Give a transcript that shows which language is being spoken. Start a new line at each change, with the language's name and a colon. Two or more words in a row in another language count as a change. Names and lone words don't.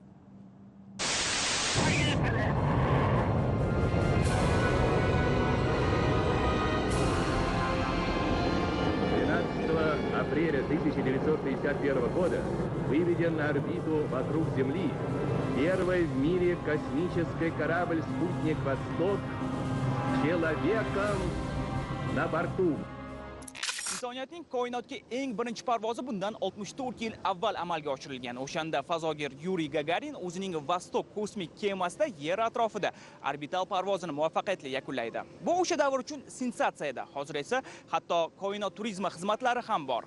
Russian: 12 апреля 1951 года выведен на орбиту вокруг Земли первый в мире космический корабль-спутник «Восток» с человеком на борту.
Uzbek: Insoniyatning koinotga eng birinchi parvozi bundan 64 yil avval amalga oshirilgan. O'shanda fazogir Yuriy Gagarin o'zining Vostok kosmik kemasida Yer atrofida orbital parvozini muvaffaqiyatli yakunlaydi. Bu o'sha davr uchun sensatsiya edi. Hozir esa hatto koinot turizmi xizmatlari ham bor.